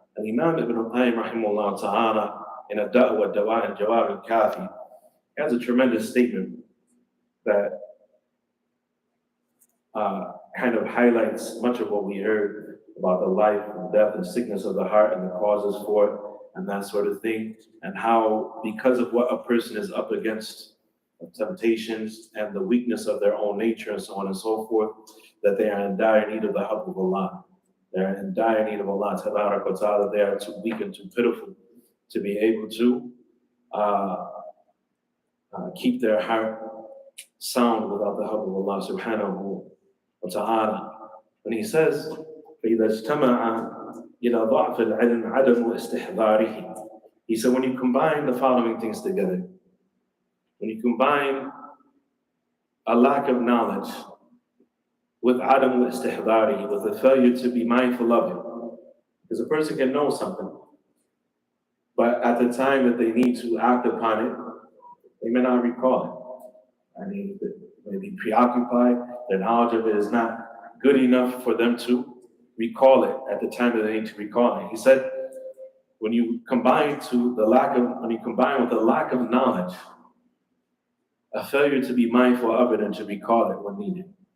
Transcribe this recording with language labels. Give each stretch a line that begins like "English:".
English: And Imam Ibn al-Qayyim rahimahullah ta'ala in a Da'wa Dawa and Jawab al-Kafi has a tremendous statement that kind of highlights much of what we heard about the life and death and sickness of the heart and the causes for it and that sort of thing, and how because of what a person is up against, temptations and the weakness of their own nature and so on and so forth, that they are in dire need of the help of Allah. They are in dire need of Allah Tabarak wa Ta'ala. They are too weak and too pitiful to be able to keep their heart sound without the help of Allah Subhanahu wa Ta'ala. When he says,
Arabic: فإذا اجتمع إلى ضعف العلم عدم استحضاره.
English: He said, when you combine the following things together, when you combine a lack of knowledge with
Arabic: عدم استحضاره,
English: with the failure to be mindful of it, because a person can know something, but at the time that they need to act upon it, they may not recall it. I mean, they may be preoccupied, their knowledge of it is not good enough for them to recall it at the time that they need to recall it. He said, when you combine with the lack of knowledge, a failure to be mindful of it and to recall it when needed.